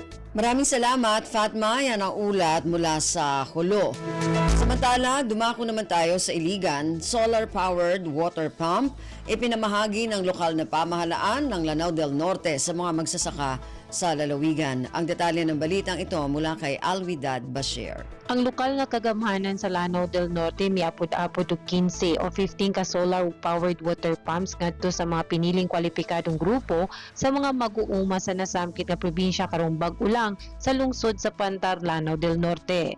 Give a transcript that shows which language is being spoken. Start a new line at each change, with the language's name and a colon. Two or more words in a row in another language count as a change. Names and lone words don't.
Filipino: Maraming salamat, Fatma. Yan ang ulat mula sa Hulo. Samantala, dumako naman tayo sa Iligan,
English: solar-powered water pump,
Filipino: ipinamahagi ng lokal na pamahalaan ng Lanao del Norte sa mga magsasaka sa lalawigan. Ang detalye ng balitang ito mula kay Alwidad Bashir.
Cebuano: Ang lokal na kagamhanan sa Lanao del Norte may apod-apod og 15 o 15 ka
English: solar-powered water pumps
Cebuano: ngadto sa mga piniling kwalipikadong grupo sa mga mag-uuma sa nasamkit na probinsya karong bag-o lang sa lungsod sa Pantar, Lanao del Norte.